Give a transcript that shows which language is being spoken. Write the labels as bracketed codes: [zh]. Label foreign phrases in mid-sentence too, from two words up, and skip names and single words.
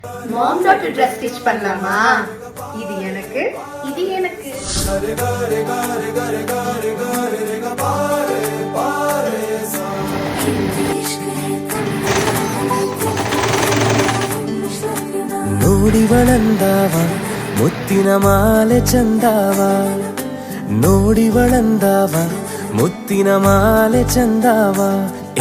[en] mom daughter dress stitch [ta] பண்ணலாமா? இது எனக்கு, இது எனக்கு. [kn] ನೋಡಿ ಬಳಂದಾವ ಮುತ್ತಿನ ಮಾಲೆ ಚಂದಾವ, ನೋಡಿ ಬಳಂದಾವ ಮುತ್ತಿನ ಮಾಲೆ ಚಂದಾವ.